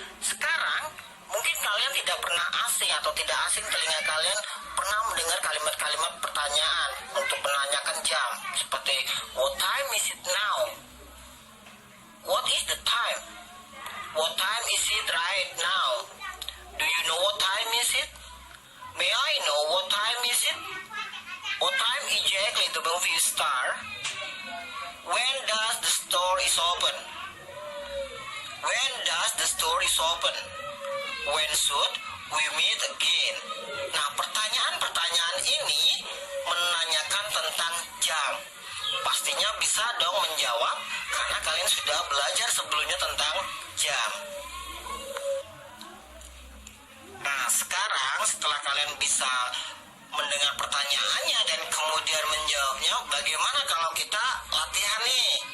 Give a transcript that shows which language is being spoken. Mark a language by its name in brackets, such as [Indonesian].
[Indonesian] Sekarang mungkin kalian tidak pernah asing atau tidak asing telinga kalian pernah mendengar kalimat-kalimat pertanyaan untuk menanyakan jam. [English] Seperti, what time is it now? What is the time? What time is it right now? Do you know what time is it? May I know what time is it? What time exactly the movie start? When does the store is open? When does the store is open? When should we meet again? [Indonesian] Nah, pertanyaan-pertanyaan ini menanyakan tentang jam. Pastinya bisa dong menjawab karena kalian sudah belajar sebelumnya tentang jam. Nah, sekarang setelah kalian bisa mendengar pertanyaannya dan kemudian menjawabnya, bagaimana kalau kita latihan nih?